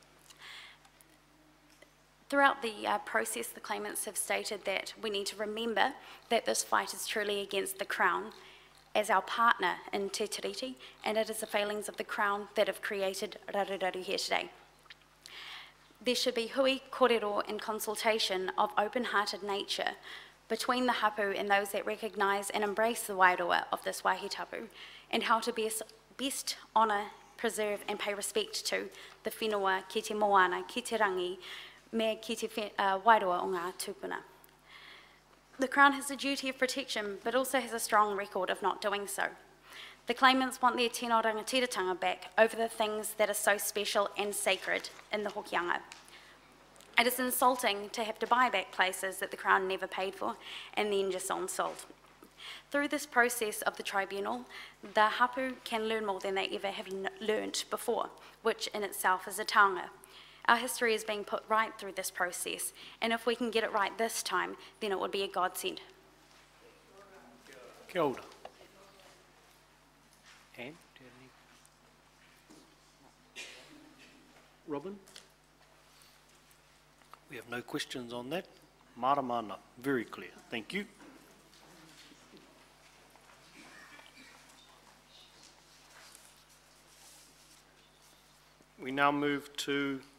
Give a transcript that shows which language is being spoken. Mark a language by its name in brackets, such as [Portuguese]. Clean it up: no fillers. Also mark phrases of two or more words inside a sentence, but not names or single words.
[English] Throughout the process, the claimants have stated that we need to remember that this fight is truly against the Crown as our partner in Te Tiriti, and it is the failings of the Crown that have created Raruraru here today. There should be hui, kōrero and consultation of open-hearted nature between the hapu and those that recognise and embrace the wairoa of this [Māori] wāhi tapu, [English] and how to best honour, preserve and pay respect to the [Māori] whenua ki te moana, ki te rangi, me ki te wairoa o ngā tūpuna. [English] The Crown has a duty of protection, but also has a strong record of not doing so. The claimants want their [Māori] tino rangatiratanga [English] back over the things that are so special and sacred in the hokianga. It is insulting to have to buy back places that the Crown never paid for and then just on-sold. Through this process of the tribunal, the hapu can learn more than they ever have learnt before, which in itself is a taonga. Our history is being put right through this process, and if we can get it right this time, then it would be a godsend. [Māori] Kia ora. [English] Anne, do you have any? Robin? We have no questions on that. Maramana, very clear. Thank you. We now move to